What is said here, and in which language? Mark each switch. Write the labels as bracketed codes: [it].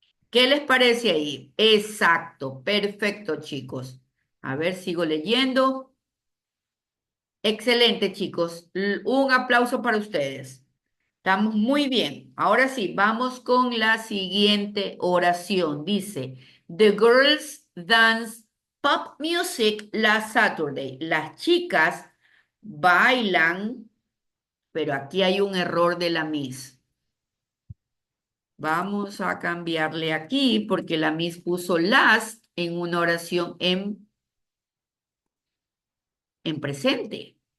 [es] ¿Qué les parece ahí? Exacto, perfecto, chicos. A ver, sigo leyendo. Excelente, chicos. Un aplauso para ustedes. Estamos muy bien. Ahora sí, vamos con la siguiente oración. Dice, [en] The girls dance pop music last Saturday. [es] Las chicas bailan, pero aquí hay un error de la Miss. Vamos a cambiarle aquí porque la Miss puso last en una oración en presente.